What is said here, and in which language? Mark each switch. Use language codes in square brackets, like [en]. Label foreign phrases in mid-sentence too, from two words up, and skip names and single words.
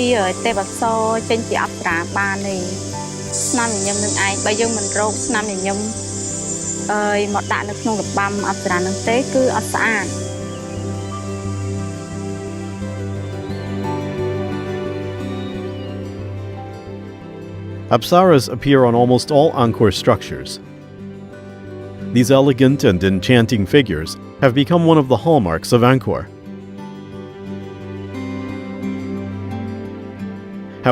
[km] ទេវអប្សរចេញជាអប្សរាបានទេស្នាមញញឹមនឹងឯងបើយើងមិនរកស្នាមញញឹមមកដាក់នៅក្នុងរបាំអប្សរាហ្នឹងទេគឺអត់ស្អាត [en] Apsaras appear on almost all Angkor structures. These elegant and enchanting figures have become one of the hallmarks of Angkor.